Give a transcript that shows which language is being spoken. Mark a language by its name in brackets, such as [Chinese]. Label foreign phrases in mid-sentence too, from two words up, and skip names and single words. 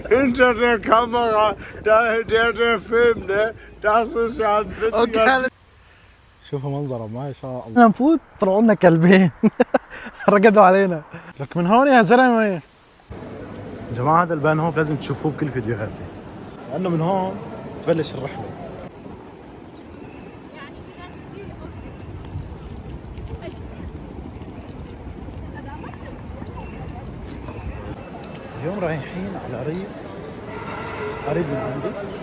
[German] hinter der Kamera, der filmt, ne? Das ist ja ein witziger... [Arabic] شوفوا منظره ما شاء الله. نفوت طلعوا لنا كلبين رقدوا علينا. لك من هون يا زلمه. يا جماعه هذا البان هون لازم تشوفوه بكل فيديوهاتي، لانه من هون تبلش الرحله. اليوم رايحين على ريف قريب من عندي.